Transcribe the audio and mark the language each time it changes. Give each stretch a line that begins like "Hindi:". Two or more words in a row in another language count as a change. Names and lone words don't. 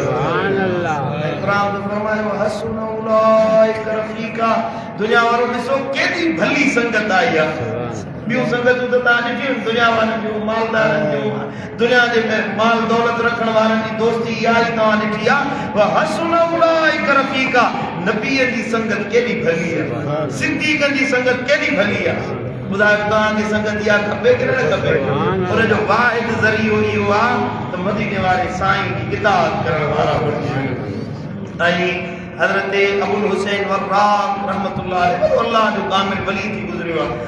Arabic: سبحان الله.
Sindhi: क़ुरान में फरमायो
Arabic: حسن أولئك رفيقا.
Sindhi: दुनिया वारो ॾिसो केॾी भली संगत आई आहे। ॿियूं संगतूं त तव्हां ॾिठियूं, दुनिया वारनि जूं, मालदारनि जूं, दुनिया जे माल दौलत रखण वारनि जी दोस्ती यारी तव्हां ॾिठी आहे।
Arabic: وحسن أولئك رفيقا.
Sindhi: नबीअ जी संगत केॾी भली आहे, सिद्दीक़नि जी संगत केॾी भली आहे। ॿुधायो तव्हांखे संगत इहा खपे कि न खपे? उनजो वाहिद ज़रियो इहो आहे त मदीने वारे साईं जी इताअत करण वारा बणिजो। ऐं हज़रत अबुल हुसैन वर्राक़
Arabic: رحمة الله عليه
Sindhi: अल्लाह जो कामिल वली थी गुज़रियो आहे।